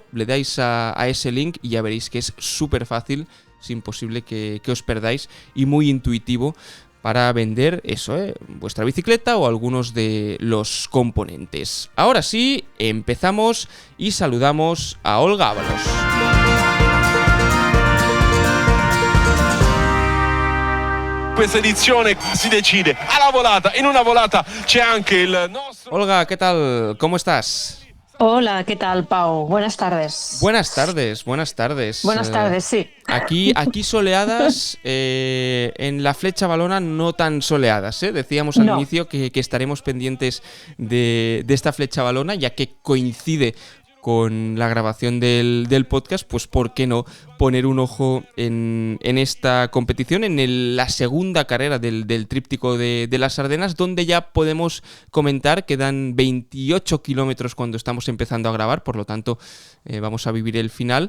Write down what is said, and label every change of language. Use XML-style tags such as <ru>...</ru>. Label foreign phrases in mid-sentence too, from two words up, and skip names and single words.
<es>Le dais a ese link y ya veréis que es súper fácil, es imposible que os perdáis, y muy intuitivo para vender eso, vuestra bicicleta o algunos de los componentes. Ahora sí, empezamos y saludamos a Olga Ábalos.</es> <it>questa edizione si decide alla volata. In una volata c'è anche il nostro...</it> <es>Olga, ¿qué tal? ¿Cómo estás? Hola, ¿qué tal, Pau? Buenas tardes. Buenas tardes, buenas tardes. Buenas tardes, sí. Aquí soleadas, en la Flecha Valona no tan soleadas, ¿eh? Decíamos al No. inicio que estaremos pendientes de esta Flecha Valona, ya que coincide con la grabación del podcast, pues ¿por qué no poner un ojo en esta competición, en la segunda carrera del tríptico de las Ardenas, donde ya podemos comentar, quedan 28 kilómetros cuando estamos empezando a grabar, por lo tanto vamos a vivir el final.</es>